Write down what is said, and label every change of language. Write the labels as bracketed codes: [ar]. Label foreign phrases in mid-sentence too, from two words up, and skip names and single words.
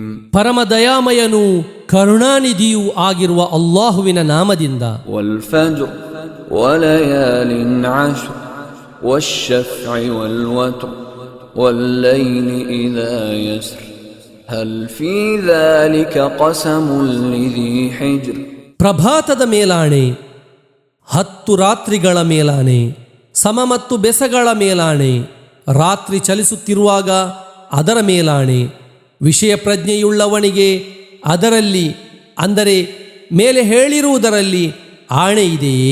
[kn] ಪರಮ ದಯಾಮಯನೂ ಕರುಣಾನಿಧಿಯೂ ಆಗಿರುವ ಅಲ್ಲಾಹುವಿನ ನಾಮದಿಂದ. [ar] والفجر وليال عشر والشفع والوتر والليل إذا يسر هل في ذلك قسم لذي حجر. [kn] ಪ್ರಭಾತದ ಮೇಲಾಣೆ, 10 ರಾತ್ರಿಗಳ ಮೇಲಾಣೆ, ಸಮ ಮತ್ತು ಬೆಸಗಳ ಮೇಲಾಣೆ, ರಾತ್ರಿ ಚಲಿಸುತ್ತಿರುವಾಗ ಅದರ ಮೇಲಾಣೆ, ವಿಷಯ ಪ್ರಜ್ಞೆಯುಳ್ಳವನಿಗೆ ಅದರಲ್ಲಿ ಅಂದರೆ ಮೇಲೆ ಹೇಳಿರುವುದರಲ್ಲಿ ಆಣೆ ಇದೆಯೇ?